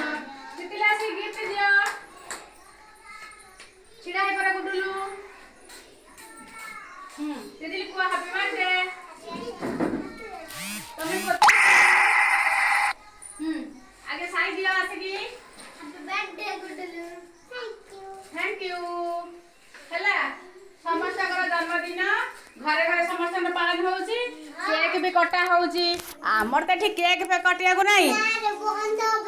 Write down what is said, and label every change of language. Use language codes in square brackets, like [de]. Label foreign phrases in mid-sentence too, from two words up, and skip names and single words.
[or] ତିତିଲି ଆସି ଗିଫ୍ଟ ଦିଅ। ଛିଡ଼ା ହେଇ ପରା ଗୁଡୁଲୁ। ତିତିଲି କୁହ [en] happy birthday. [or] ତମେ ଆगे ସାଇ ଦିଅ ଆସିକି। [en] Happy birthday, Gudulu. Thank you. thank you. [or] ହେଲା, ସମସ୍ତଙ୍କର ଜନ୍ମଦିନ ଘରେ ଘରେ ସମସ୍ତଙ୍କର ପାଳନ ହଉଛି, କେକ୍ ବି କଟା ହଉଛି। ଆମର ତ ଏଠି କେକ୍ କଟିବାକୁ ନାହିଁ।